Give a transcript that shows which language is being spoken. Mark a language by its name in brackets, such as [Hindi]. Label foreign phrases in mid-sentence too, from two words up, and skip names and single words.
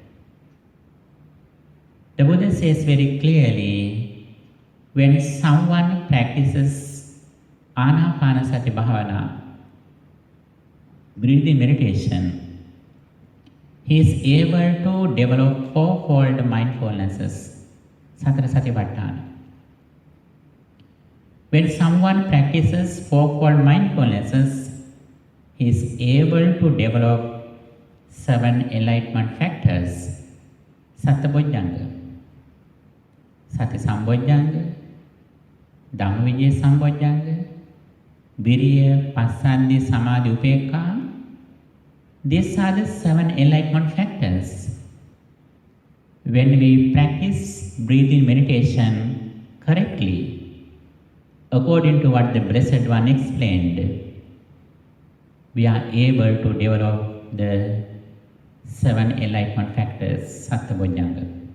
[English] The Buddha says very clearly, when someone practices [Pali] anapanasati bhavana, [English] breathing meditation, he is able to develop fourfold mindfulnesses, [Pali] Satara Satipatthana. [English] When someone practices fourfold mindfulnesses, he is able to develop 7 enlightenment factors, [Pali] Sattabojjhanga, Sati Sambojjhanga, Dhammavijaya Sambojjhanga, Viriya, Passaddhi, Samadhi, Upekkha. [English] These are the 7 enlightenment factors. When we practice breathing meditation correctly, according to what the Blessed One explained, we are able to develop the 7 enlightenment factors, Sattabojjhanga.